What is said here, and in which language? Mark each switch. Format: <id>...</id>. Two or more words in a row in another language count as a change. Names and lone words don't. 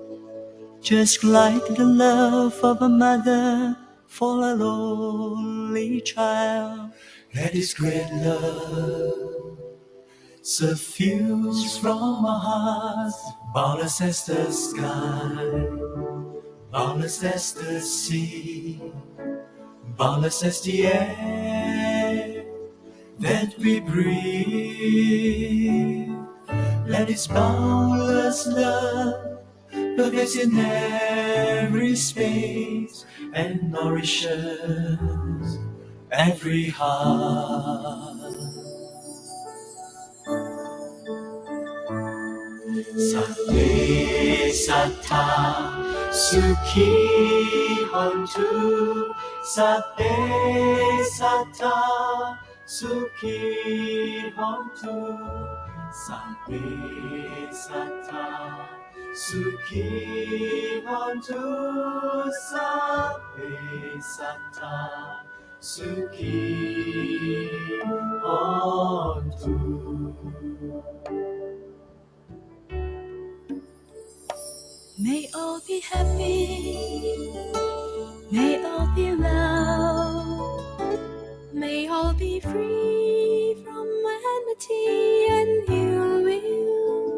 <en>Just like the love of a mother for a lonely child, let His great love suffuse from our hearts, boundless as the sky, boundless as the sea, boundless as the air that we breathe. Let His boundless love pervade in every space and nourishes every heart.</en> <pi>Sate Sata Suki Hontu. Sate Sata Suki Hontu. Sate Sata Suki Hontu. Sate Sata Suki Hontu.</pi> <en>May all be happy, may all be well, may all be free from enmity and ill will.</en>